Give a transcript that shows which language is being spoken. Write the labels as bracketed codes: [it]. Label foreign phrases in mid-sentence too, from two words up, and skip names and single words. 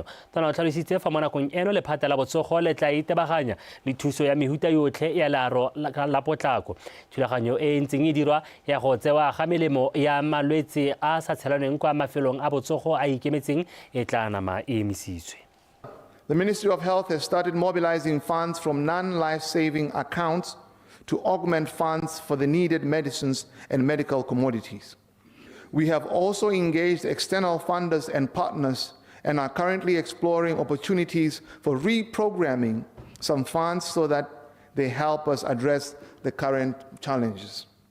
[tn] Tona o tlhalositse fa mo nakong eno lephata la botsogo le tla itebaganya le thuso ya mehuta yotlhe ya learo la potlako. Thulaganyo e ntseng e dirwa ya go tsewa ga melemo ya malwetse a sa tshelaneng kwa mafelong a botsogo a ikemetseng e tla nama e emisitswe. [en] The Ministry of Health has started mobilizing funds from non-life-saving accounts to augment funds for the needed medicines and medical commodities. We have also engaged external funders and partners and are currently exploring opportunities for reprogramming some funds so that they help us address the current challenges.